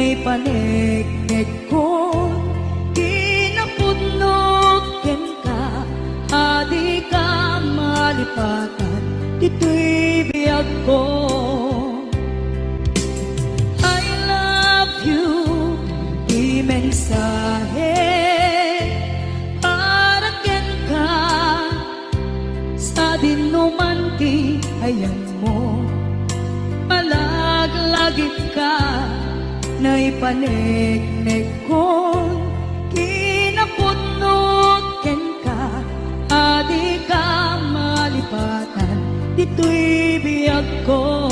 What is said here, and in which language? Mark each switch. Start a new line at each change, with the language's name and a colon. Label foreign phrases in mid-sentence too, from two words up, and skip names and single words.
Iloko: panegnek ko kinapudnot ken ka adi ka malipatan dito'y biyag ko.
English: I love you
Iloko: di mensahe para ken ka sa dinuman ti ayan mo malaglagip ka na ipanegnek ko kinapudnot ken ka adi ka malipatan dito'y biyag ko.